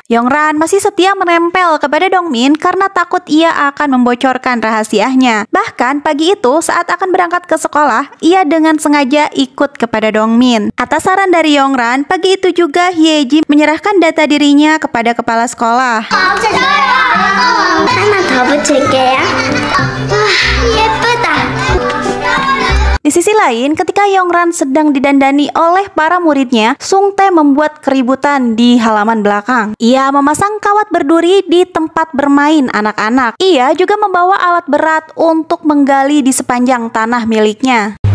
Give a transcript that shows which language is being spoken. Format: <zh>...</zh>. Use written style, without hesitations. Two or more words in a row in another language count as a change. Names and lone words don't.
<id>Yong-ran masih setia menempel kepada Dong-min karena takut ia akan membocorkan rahasianya. Bahkan pagi itu saat akan berangkat ke sekolah, ia dengan sengaja ikut kepada Dong-min. Atas saran dari Yong-ran, pagi itu juga Hye-ji menyerahkan data dirinya kepada kepala sekolah.</id> <ko>하나 더 붙일게요. 예쁘다.</ko> <id>Di sisi lain, ketika Yong-ran sedang didandani oleh para muridnya, Sung-tae membuat keributan di halaman belakang. Ia memasang kawat berduri di tempat bermain anak-anak. Ia juga membawa alat berat untuk menggali di sepanjang tanah miliknya.</id>